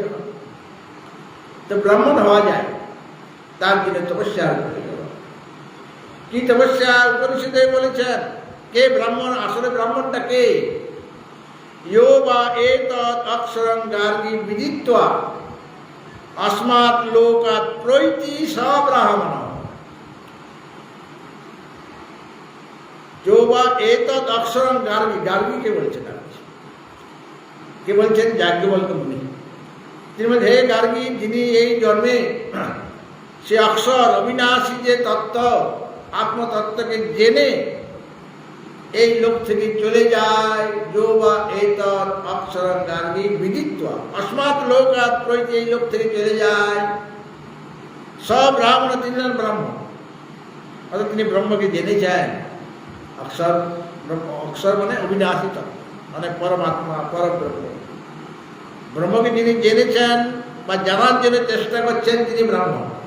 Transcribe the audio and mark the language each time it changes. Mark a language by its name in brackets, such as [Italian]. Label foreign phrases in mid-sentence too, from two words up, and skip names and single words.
[Bangla] তো ব্রাহ্মণ হওয়া যায়, তার জন্য তপস্যা করতে হবে। কি তপস্যা উপনিষদে বলেছেন? কে ব্রাহ্মণ? আসলে ব্রাহ্মণটা কে? [Sanskrit] ইয়ো বা এতৎ অক্ষরং গার্গী বিদিত্বা अस्मात् लोकात् प्रैति सब्राह्मण। जो बा एतत् अक्षरं गार्गी, गार्गी [Bangla] কে বলছেন কে বলছেন? যাজ্ঞবল্ক্য মুনি। তিনি বলেন, হে গার্গী, যিনি এই জন্মে সে অক্ষর অবিনাশী যে তত্ত্ব, আত্মতত্ত্বকে জেনে এই লোক থেকে চলে যায়। [Sanskrit] যো বা এতৎ অক্ষরং গার্গী বিদিত্বা अस्मात् लोकात् प्रैति, [Bangla] এই লোক থেকে চলে যায়। সব ব্রাহ্মণ, তিনি ব্রাহ্মণ, অর্থাৎ তিনি ব্রহ্মকে জেনেছেন। অক্ষর, অক্ষর মানে অবিনাশী তত্ত্ব, মানে পরমাত্মা, পরব্রহ্ম। ব্রহ্মকে যিনি জেনেছেন বা জানার জন্য চেষ্টা করছেন, তিনি ব্রাহ্মণ।